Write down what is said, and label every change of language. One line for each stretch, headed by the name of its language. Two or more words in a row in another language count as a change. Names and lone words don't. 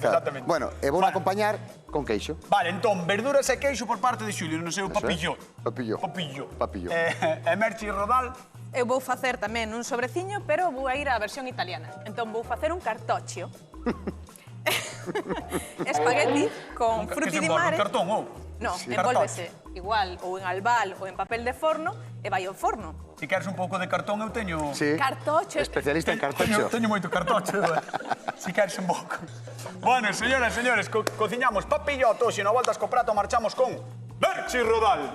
Galician: Bueno, e vou acompañar con queixo. Vale, entón, verduras e queixo por parte de Xulio, non sei o papillo. Papillo. Papillo. E Merchi Rodal, Eu vou facer tamén un sobreciño, pero vou a ir á versión italiana. Entón vou facer un cartoccio. Espagueti con
Italian: frutti di mare.
Galician: Un cartón, ou? No, Sí. envólvese igual ou en albal ou en papel de forno e vai ao forno. Se queres un pouco de cartón, eu teño... Sí. Cartocho. Especialista en cartocho. Teño moito cartocho. Se queres un pouco. Bueno, señoras e señores, cociñamos papilloto, se non voltas co prato, marchamos con Merchi Rodal.